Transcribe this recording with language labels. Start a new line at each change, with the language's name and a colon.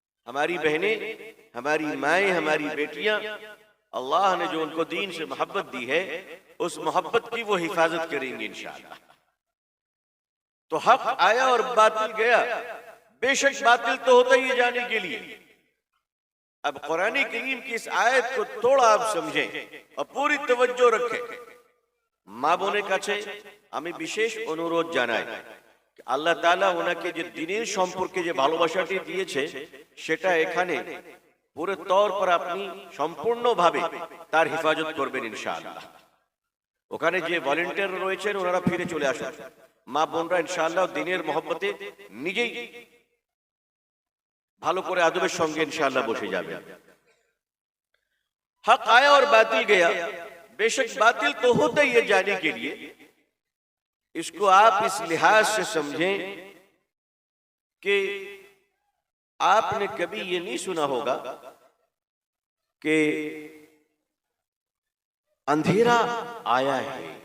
Hindi: हमारी बहनें, हमारी माएँ, हमारी बेटियां, अल्लाह ने जो उनको दीन से मोहब्बत दी है, उस मोहब्बत की वो हिफाजत करेंगे इंशाअल्लाह। तो हक आया और बातिल गया। बेशक बातिल तो होता ही है जाने के लिए। अब कुरान करीम की इस आयत को थोड़ा आप समझें और पूरी तवज्जो रखें।
Bangla: মা বোনের কাছে আমি বিশেষ অনুরোধ জানাই, আল্লাহ তাআলা ওনাকে যে দ্বীনের সম্পর্কে যে ভালোবাসাটি দিয়েছে সেটা এখানে পুরো তৌর পর আপনি সম্পূর্ণভাবে তার হেফাজত করবেন ইনশাআল্লাহ। ওখানে যে ভলান্টিয়ার রয়েছেন ওনারা ফিরে চলে আসুন। মা বোনরা ইনশাআল্লাহ দ্বীনের মহব্বতে নিজেই ভালো করে আদবের সঙ্গে ইনশাআল্লাহ বসে যাবেন।
Hindi: হক আয়া और बातिल गया। बेशक बातिल तो होता ही है जाने के लिए। इसको आप इस लिहाज से समझें कि आपने कभी ये नहीं सुना होगा कि अंधेरा आया है।